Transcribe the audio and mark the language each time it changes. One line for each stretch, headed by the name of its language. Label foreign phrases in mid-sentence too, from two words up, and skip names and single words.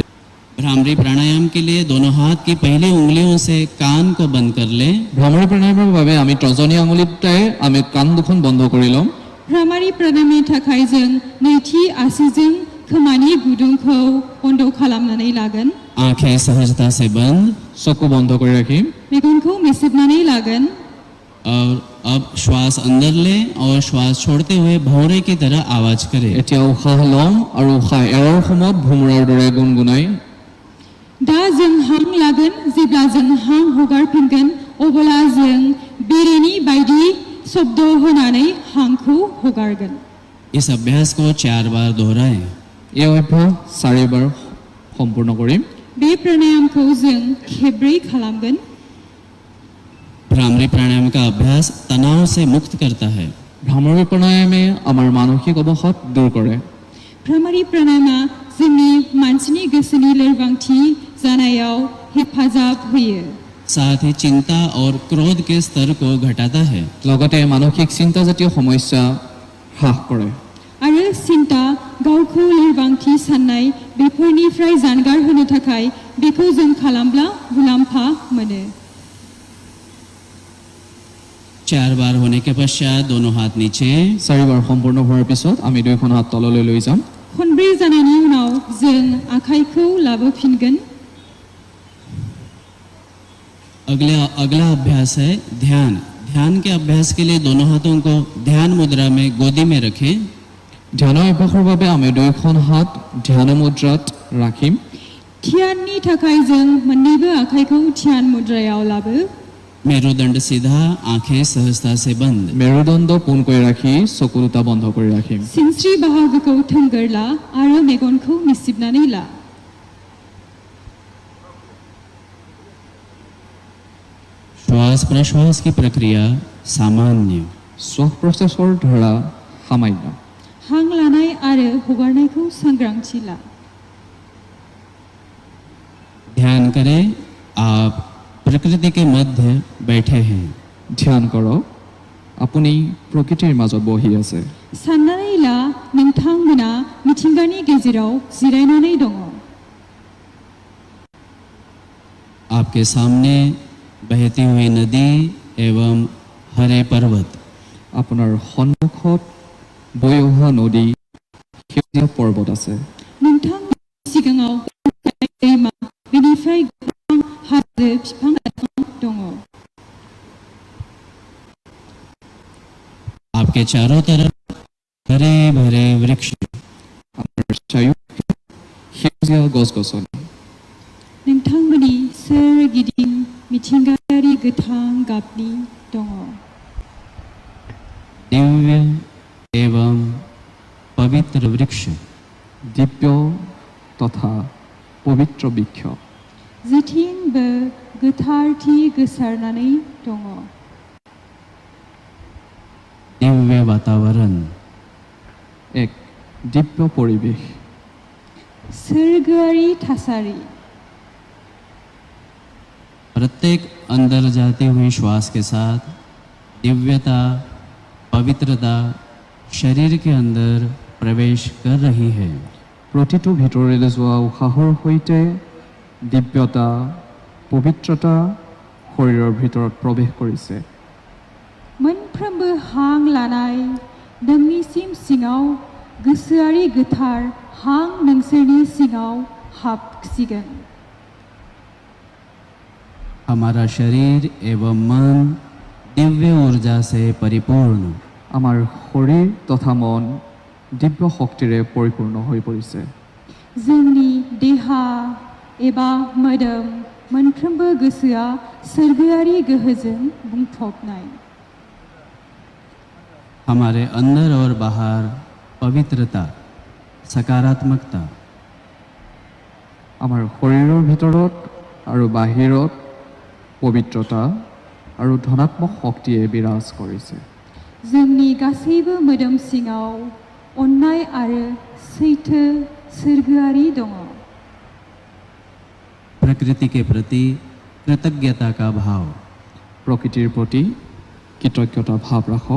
Hindi: भ्रामरी प्राणायाम के लिए दोनों हाथ की पहली उंगलियों से कान को बंद कर ले।
Assamese: भ्रामरी प्राणायाমৰ বাবে আমি তৰ্জনী আঙুলিটাই আমি কাণ দুখন বন্ধ কৰি লম।
Bodo: भ्रामरी प्राणायामनि थाखाय जों नैथि आसिजों खोमानि गुदुंखौ बन्द खालामनानै लागोन।
Hindi: आंखें सहजता से बंद,
Assamese: চকু বন্ধ কৰি ৰাখিম।
Bodo: मेगनखौ मेसेबनानै लागोन।
Hindi: और अब श्वास अंदर ले और श्वास छोड़ते हुए भौरे की तरह आवाज करे।
Assamese: এতিয়া উশাহ লম আৰু উশাহ এৰাৰ সময়ত ভুমুৰাৰ দৰে গুণগুণাই।
Bodo: दा जों हां लागोन, जेब्ला जों हां हगारफिनगोन अब्ला जों बेरेनि बायदि शब्द होनानै हांखौ हगारगोन।
Hindi: इस अभ्यास को 4 बार दोहराएं।
Assamese: এই অভ্যাস 4 বাৰ সম্পূৰ্ণ কৰিম।
Bodo: बे प्राणायामखौ जों खेब्रै खालामगोन।
Hindi: भ्रामरी प्राणायाम का अभ्यास तनाव से मुक्त करता है।
Assamese: भ्रामरी प्राणायामे আমাৰ মানসিক অৱসাদ দূৰ কৰে।
Bodo: भ्रामरी प्राणायामा जोंनि मानसिनि गोसोनि लोरबांथि जानायाव हेफाजाब होयो।
Hindi: साथ ही चिंता और क्रोध के स्तर को घटाता है।
Assamese: লগতে মানসিক চিন্তা জাতীয় সমস্যা হ্ৰাস কৰে।
Bodo: आरो चिंता गावखौ लोरबांथि साननाय बेफोरनिफ्राय जानगार होनो थाखाय बेखौ जों खालामब्ला मुलाम्फा मोनो।
Hindi: 4 बार होने के पश्चात दोनों हाथ नीचे।
Assamese: 4 বাৰ সম্পূৰ্ণ হোৱাৰ পিছত আমি দুইখন হাত তললৈ লৈ যাম।
Bodo: खनब्रै जानायनि उनाव जों आखाइखौ लाबोफिनगोन।
Hindi: अगला अभ्यास है ध्यान। ध्यान के अभ्यास के लिए दोनों हाथों को ध्यान मुद्रा में गोदी में रखें।
Assamese: ध्याনৰ অভ্যাসৰ বাবে আমি দুইখন হাত ধ্যান মুদ্ৰাত ৰাখিম।
Bodo: ध्याननि थाखाय जों मोन्नैबो आखाइखौ ध्यान मुद्रायाव लाबो।
Hindi: मेरुदंड सीधा, आंखें सहजता से बंद।
Assamese: मेरुदंड পোনকৈ ৰাখি চকু দুটা বন্ধ কৰি ৰাখিম।
Bodo: सिनस्रि बाहागोखौ थोंगोर ला आरो मेगनखौ मिसिबनानै ला।
Hindi: श्वास प्रश्वास की प्रक्रिया सामान्य।
Assamese: শ্বাস প্ৰশ্বাসৰ ধাৰা সামান্য।
Bodo: हां लानाय आरो हगारनायखौ सांग्रांथि ला।
Hindi: ध्यान करें आप प्रकृति के मध्य बैठे हैं।
Assamese: ध्यान কৰক আপুনি প্ৰকৃতিৰ মাজত বহি আছে।
Bodo: साननानै ला नोंथांमोना मिथिंगानि गेजेराव जिरायनानै दङ।
Hindi: आपके सामने बहती हुई नदी एवं हरे पर्वत।
Assamese: আপোনাৰ সন্মুখত বৈ অহা নদী, সেউজীয়া পৰ্বত আছে।
Bodo: नोंथांमोननि सिगाङाव दैमा, बेनिफ्राय गोबां हाजो बिफां लाइफां दङ।
Hindi: आपके चारों तरफ हरे भरे वृक्ष।
Assamese: আমাৰ চাৰিওফালে সেউজীয়া গছ-গছনি।
Bodo: नोंथांमोननि सोरगिदिं मिथिंगायारि गोथां गाबनि दङ।
Hindi: दिव्य एवं पवित्र वृक्ष। दिव्य तथा पवित्र वृक्ष।
Bodo: जेथिंबो गोथारथि गोसारनानै दङ।
Hindi: दिव्य वातावरण,
Assamese: এক দিব্য পৰিৱেশ,
Bodo: सोरगोआरि थासारि,
Hindi: प्रत्येक अंदर जाती हुई श्वास के साथ दिव्यता, पवित्रता शरीर के अंदर प्रवेश कर रही है।
Assamese: প্ৰতিটো ভিতৰলৈ যোৱা উশাহৰ সৈতে দিব্যতা, পবিত্ৰতা শৰীৰৰ ভিতৰত প্ৰৱেশ কৰিছে।
Bodo: मोनफ्रोमबो हां लानाय नोंनिसिम सिङाव गोसोआरि गोथार हां नोंसोरनि सिङाव हाबसिगोन।
Hindi: हमारा शरीर एवं मन दिव्य ऊर्जा से परिपूर्ण,
Assamese: আমাৰ শৰীৰ তথা মন দিব্য শক্তিৰে পৰিপূৰ্ণ হৈ পৰিছে।
Bodo: जोंनि देहा एबा मोदोम मोनफ्रोमबो गोसोआ सोरगोआरि गोहोजों बुंफबनाय।
Hindi: हमारे अंदर और बाहर पवित्रता, सकारात्मकता,
Assamese: আমাৰ শৰীৰৰ ভিতৰত আৰু বাহিৰত পবিত্ৰতা আৰু ধনাত্মক শক্তিয়ে বিৰাজ কৰিছে।
Bodo: जोंनि गासैबो मोदोम सिङाव अननाय आरो सैथो सोरगोआरि दङ।
Hindi: प्रकृति के प्रति कृतज्ञता का भाव,
Assamese: প্ৰকৃতিৰ প্ৰতি কৃতজ্ঞতা ভাৱ ৰাখক।